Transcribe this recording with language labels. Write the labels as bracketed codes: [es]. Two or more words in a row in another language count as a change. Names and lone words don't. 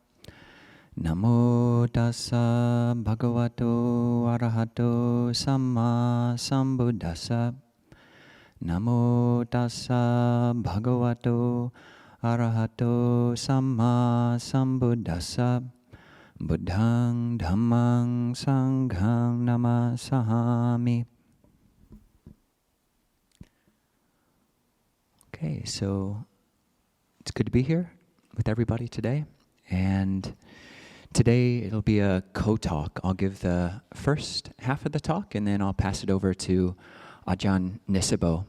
[pi] Namo tassa bhagavato arahato samma sambuddhassa. Namo tassa bhagavato arahato samma sambuddhassa. Buddhang dhammang sanghang namasahami. [en] Okay, so it's good to be here with everybody today. And today it'll be a co-talk. I'll give the first half of the talk and then I'll pass it over to Ajahn Nisabho.